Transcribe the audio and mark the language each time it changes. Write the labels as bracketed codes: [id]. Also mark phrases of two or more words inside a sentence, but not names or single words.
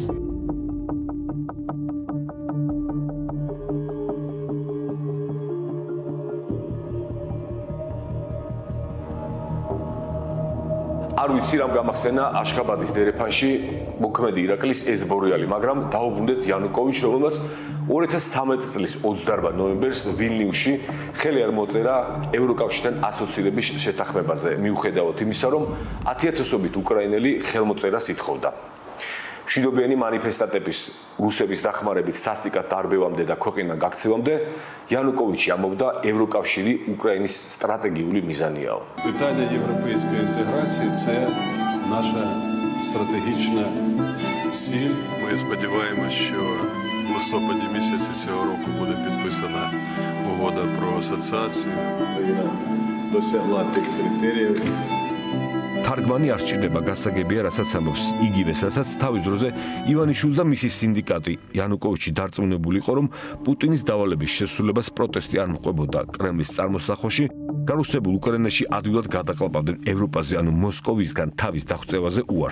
[ka] არ ვიცი რამ გამახსენა აშხაბადის დერეფანში მოქმედი ირაკლის ეს ბორიალი, მაგრამ დაუბრუნდეთ იანუკოვიჩს, რომელმაც 2013 წლის 28 ნოემბერს ვილნიუსში ხელი არ მოწერა ევროკავშირთან ასოცირების შეთანხმებაზე, მიუხედავად იმისა, რომ 10,000-ობით უკრაინელი ხელმოწერას ითხოვდა. მშვიდობიანი მანიფესტატების რუსების დახმარებით სასტიკად დარბევამდე და ქვეყნიდან გაქცევამდე იანუკოვიჩი ამბობდა ევროკავშირი უკრაინის стратегიული მიზანიაო. [uk] Питання європейської інтеграції – це наша стратегічна ціль. Ми сподіваємося, що в листопаді місяці цього року буде підписана угода про асоціацію. Україна досягла тих критеріїв. [ka] თარგმანი არ სჭირდება გასაგებია, რასაც ამბობს იგივეს, რასაც თავის დროზე ივანიშვილი და მისი სინდიკატი იანუკოვიჩი დარწმუნებული იყო, რომ პუტინის დავალების შესრულებას პროტესტი არ მოყვებოდა. კრემლის წარმოსახვაში გარუსებულ უკრაინაში ადვილად გადაყალბავდნენ ევროპაზე, ანუ მოსკოვისგან თავის დახვწევაზე უარს.